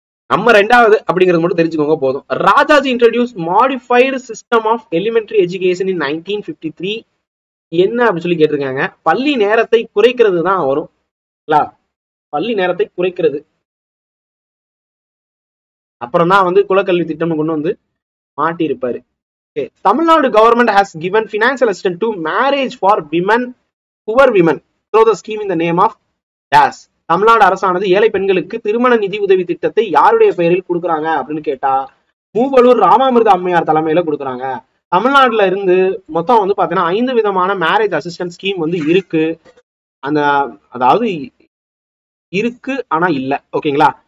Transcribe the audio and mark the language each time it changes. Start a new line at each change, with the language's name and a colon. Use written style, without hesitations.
Tamil: நம்ம 2வது அப்படிங்கிறது மட்டும் தெரிஞ்சுக்கோங்க போதும்.
English: Rajaji introduce modified system of elementary education in 1953.
Tamil: என்ன அப்படின்னு சொல்லி கேட்டிருக்காங்க. பள்ளி நேரத்தை குறைக்கிறது தான் வரும். பள்ளி நேரத்தை குறைக்கிறது. அப்புறம் தான் வந்து குலக்கல்வி திட்டம் கொண்டு வந்து மாட்டி இருப்பாரு.
English: Tamil Nadu government has given financial assistance to marriage for women, poor women through the scheme in the name of DAS.
Tamil: Tamil Nadu அரசானது ஏழை பெண்களுக்கு திருமண நிதி உதவி திட்டத்தை யாருடைய பெயரில் கொடுக்குறாங்க அப்படின்னு கேட்டா மூவலூர் ராமாமிர்த அம்மையார் தலைமையில கொடுக்குறாங்க. தமிழ்நாட்டுல இருந்து மொத்தம் வந்து பாத்தீங்கன்னா 5 விதமான
English: marriage assistance scheme
Tamil: வந்து இருக்கு. அதாவது இருக்கு ஆனா இல்ல. ஓகேங்களா?